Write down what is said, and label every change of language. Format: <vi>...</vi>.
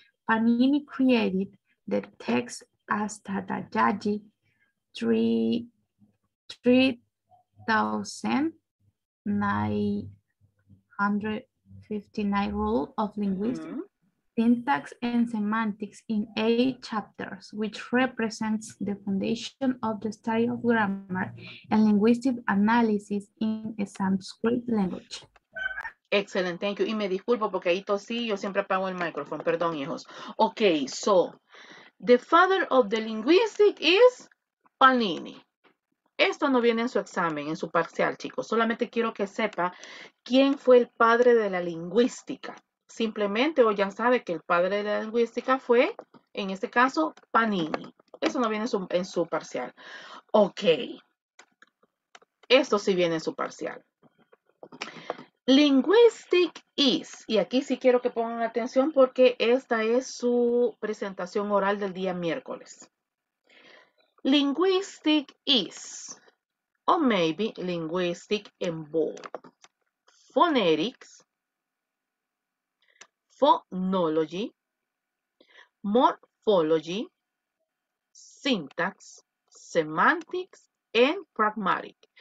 <en>Panini created the text Astadhyayi 3,959 rule of linguistics, syntax and semantics in 8 chapters, which represents the foundation of the study of grammar and linguistic analysis in a Sanskrit language. Excellent, thank you.</en> <es>Y me disculpo porque ahí tosí, yo siempre apago el micrófono, perdón, hijos.</es> <en>Okay, so, the father of the linguistic is Panini.</en> <es>Esto no viene en su examen, en su parcial, chicos. Solamente quiero que sepa quién fue el padre de la lingüística. Simplemente, o ya sabe que el padre de la lingüística fue, en este caso, Panini. Eso no viene en su parcial. Ok. Esto sí viene en su parcial.</es> <en>Linguistic is,</en> <es>y aquí sí quiero que pongan atención porque esta es su presentación oral del día miércoles.</es> <en>Linguistic is, or maybe linguistic involve phonetics, phonology, morphology, syntax, semantics, and pragmatic.</en>